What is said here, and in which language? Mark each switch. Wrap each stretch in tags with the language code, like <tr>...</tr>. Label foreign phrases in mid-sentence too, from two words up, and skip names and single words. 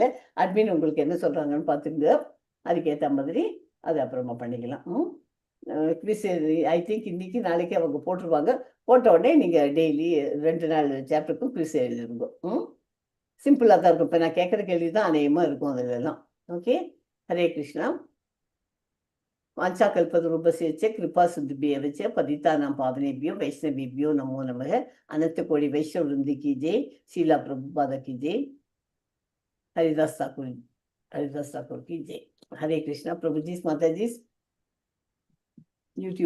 <ta>அட்மின் உங்களுக்கு என்ன சொல்றாங்கன்னு பார்த்துங்க. அதுக்கேற்ற மாதிரி அது அப்புறமா பண்ணிக்கலாம். குவிஸ்</ta> <en>I think</en> <ta>இன்னைக்கு நாளைக்கு அவங்க போட்டுருவாங்க. போட்ட உடனே நீங்கள் டெய்லி 2 நாள் சாப்டருக்கும் குவிஸ் எழுதிருங்க. சிம்பிளாக தான் இருக்கும். இப்போ நான் கேட்குற கேள்வி தான் அநேகமாக இருக்கும் அதிலெல்லாம். ஓகே,</ta> <sa>हरे कृष्ण. वाञ्छा कल्पतरुभ्यश्च कृपा सिन्धुभ्यश्च पतितानां पावनेभ्यो वैष्णवेभ्यो नमो नमः।</sa> <hi>अनंत कोटि वैष्णव वृंद की जय। शीला प्रभुपाद की जय। हरिदास ठाकुर की जय। हरे कृष्णा। प्रभु जी, माता जी, यूट्यूब</hi>